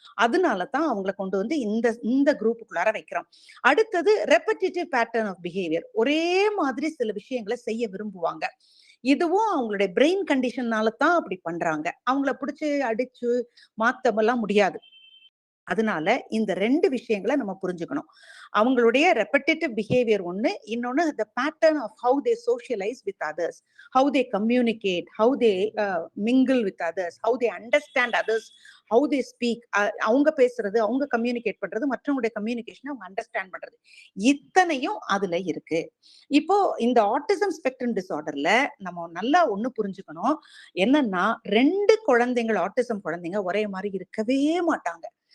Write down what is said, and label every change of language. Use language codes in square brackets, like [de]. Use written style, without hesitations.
[ta] அதனாலதான் அவங்களை கொண்டு வந்து இந்த குரூப்புக்குள்ளார வைக்கிறோம். அடுத்தது ரெப்படிட்டிவ் பேட்டர்ன் ஆஃப் பிஹேவியர். ஒரே மாதிரி சில விஷயங்களை செய்ய விரும்புவாங்க. இதுவும் அவங்களுடைய பிரெயின் கண்டிஷன்னால தான் அப்படி பண்றாங்க. அவங்கள பிடிச்சு அடிச்சு மாத்தமெல்லாம் முடியாது. அதனால இந்த ரெண்டு விஷயங்களை நம்ம புரிஞ்சுக்கணும். அவங்களுடைய ரெப்படிட்டிவ் பிஹேவியர் ஒண்ணு, இன்னொன்னு [en] the pattern of how they socialize with others, how they communicate, how they mingle with others, how they understand others, how they speak. [ta] அவங்க பேசுறது, அவங்க கம்யூனிகேட் பண்றது, மற்றவங்களுடைய கம்யூனிகேஷன் அவங்க அண்டர்ஸ்டாண்ட் பண்றது, இத்தனையும் அதுல இருக்கு. இப்போ இந்த ஆட்டிசம் ஸ்பெக்ட்ரம் டிசார்டர்ல நம்ம நல்லா ஒண்ணு புரிஞ்சுக்கணும். என்னன்னா, 2 குழந்தைகள், ஆட்டிசம் குழந்தைங்க ஒரே மாதிரி இருக்கவே மாட்டாங்க.